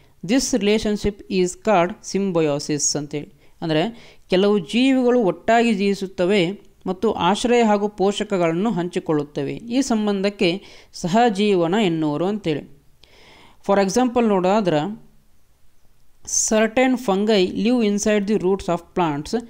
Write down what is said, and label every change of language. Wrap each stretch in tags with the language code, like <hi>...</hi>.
<en>This relationship is called symbiosis</en> <kn>ಅಂತೇಳಿ. ಅಂದರೆ ಕೆಲವು ಜೀವಿಗಳು ಒಟ್ಟಾಗಿ ಜೀವಿಸುತ್ತವೆ ಮತ್ತು ಆಶ್ರಯ ಹಾಗೂ ಪೋಷಕಗಳನ್ನು ಹಂಚಿಕೊಳ್ಳುತ್ತವೆ. ಈ ಸಂಬಂಧಕ್ಕೆ ಸಹಜೀವನ ಎನ್ನುವರು ಅಂತೇಳಿ.</kn> <en>For example ನೋಡೋದಾದ್ರೆ, certain fungi live inside the roots of plants.</en>